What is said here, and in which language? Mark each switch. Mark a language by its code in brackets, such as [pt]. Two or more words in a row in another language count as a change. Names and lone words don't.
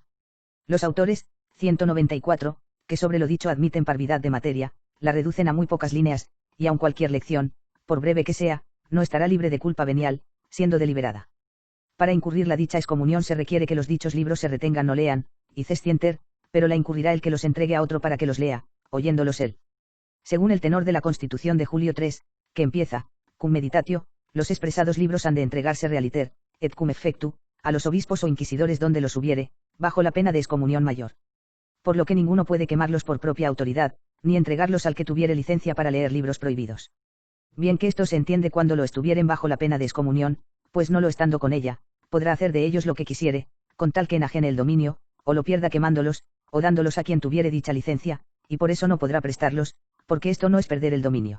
[es] Los autores, 194, que sobre lo dicho admiten parvidad de materia, la reducen a muy pocas líneas, y aun cualquier lección, por breve que sea, no estará libre de culpa venial, siendo deliberada. Para incurrir la dicha excomunión se requiere que los dichos libros se retengan o lean, y cestienter, pero la incurrirá el que los entregue a otro para que los lea, oyéndolos él. Según el tenor de la Constitución de Julio III, que empieza, [la] cum meditatio, [es] los expresados libros han de entregarse [la] realiter, et cum effectu, [es] a los obispos o inquisidores donde los hubiere, bajo la pena de excomunión mayor. Por lo que ninguno puede quemarlos por propia autoridad, ni entregarlos al que tuviere licencia para leer libros prohibidos. Bien que esto se entiende cuando lo estuvieren bajo la pena de excomunión, pues no lo estando con ella, podrá hacer de ellos lo que quisiere, con tal que enajene el dominio, o lo pierda quemándolos, o dándolos a quien tuviere dicha licencia, y por eso no podrá prestarlos, porque esto no es perder el dominio.